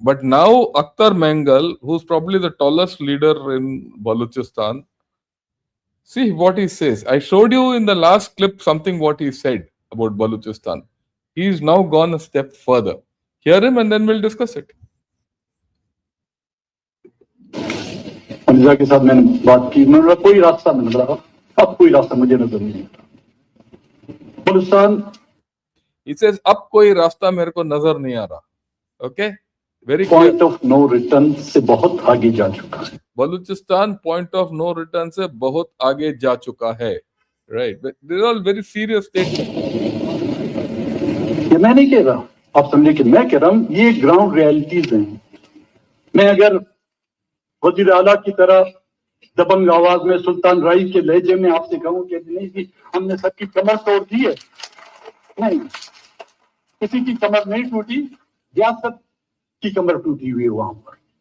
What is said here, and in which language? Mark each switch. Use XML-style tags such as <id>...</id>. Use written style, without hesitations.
<en>But now Akhtar Mengal, who's probably the tallest leader in Balochistan, see what he says. I showed you in the last clip something what he said about Balochistan. He's now gone a step further. Hear him and then we'll discuss it.</en> <hi>अनिजा के साथ मैंने बात की, मेरा कोई रास्ता नहीं नजर आ रहा, अब कोई रास्ता मुझे नजर नहीं आता। बलूचिस्तान,</hi> <en>he says</en> <hi>अब कोई रास्ता मेरे को नजर नहीं आ रहा.</hi> <en>Okay, very clear.</en> <hi>Point of no return से बहुत आगे जा चुका है। Balochistan point of no return से बहुत आगे जा चुका है.</hi> <en>Right, these are all very serious statements.</en> <hi>ये मैं नहीं कह रहा, आप समझे कि मैं कह रहा हूँ, ये ग्राउंड रियलिटीज हैं। मैं अगर वजीर आला की तरह दबंग आवाज में सुल्तान राई के लहजे में आपसे कहूं कि नहीं जी हमने सबकी कमर तोड़ दी है, नहीं, किसी की कमर नहीं टूटी, रियासत की कमर टूटी हुई है वहां पर।</hi>